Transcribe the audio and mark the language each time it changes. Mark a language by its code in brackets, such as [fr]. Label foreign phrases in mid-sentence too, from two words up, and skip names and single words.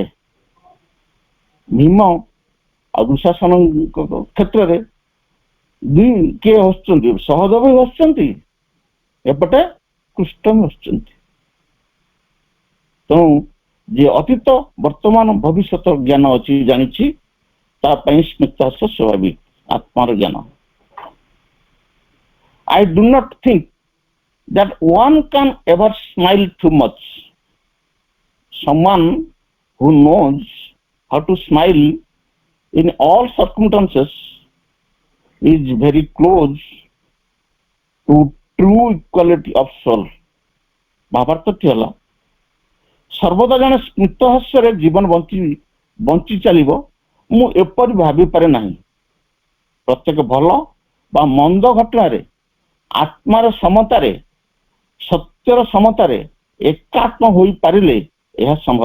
[or] ଭୀମ ଆଉ ଦୁଶାସନଙ୍କ କ୍ଷେତ୍ରରେ କିଏ ହସୁଛନ୍ତି? ସହଦେବ ହସୁଛନ୍ତି, ଏପଟେ କୃଷ୍ଣ ହସୁଛନ୍ତି। ତେଣୁ ଯିଏ ଅତୀତ ବର୍ତ୍ତମାନ ଭବିଷ୍ୟତ ଜ୍ଞାନ ଅଛି, ଜାଣିଛି, ତା ପାଇଁ ସ୍ମିତ ହାସ୍ୟ ସ୍ୱାଭାବିକ, ଆତ୍ମାର ଜ୍ଞାନ। [en] I do not think that one can ever smile too much. Someone who knows how to smile in all circumstances is very close to true equality of soul. [or] ଭାବାର୍ଥଟି ହେଲା, ସର୍ବଦା ଜଣେ ସ୍ମିତ ହାସ୍ୟରେ ଜୀବନ ବଞ୍ଚି ଚାଲିବ ମୁଁ ଏପରି ଭାବିପାରେ ନାହିଁ। ପ୍ରତ୍ୟେକ ଭଲ ବା ମନ୍ଦ ଘଟଣାରେ ଆତ୍ମାର ସମତାରେ, ସତ୍ୟର ସମତାରେ ଏକାତ୍ମ ହୋଇପାରିଲେ ଏହା ସମ୍ଭବ।